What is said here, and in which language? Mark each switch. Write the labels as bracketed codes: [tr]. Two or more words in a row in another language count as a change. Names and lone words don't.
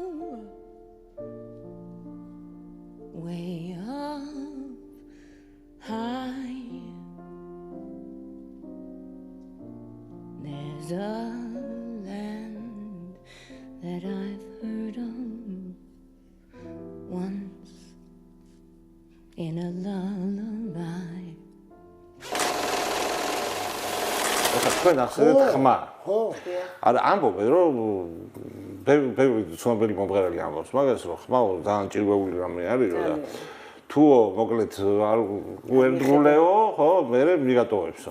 [en] way up high, there's a land that I've heard of once in a lullaby. [ka] თქვენ ახსენეთ ხმა. ხო. არა ამბობენ რომ ბევრი ცნობილი მომღერალი ამბობს მაგას რომ ხმა ძალიან ჭირვეული რამე არის რომ და თუ მოკლედ არ უერთგულეო ხო მე მიგატოვებსო.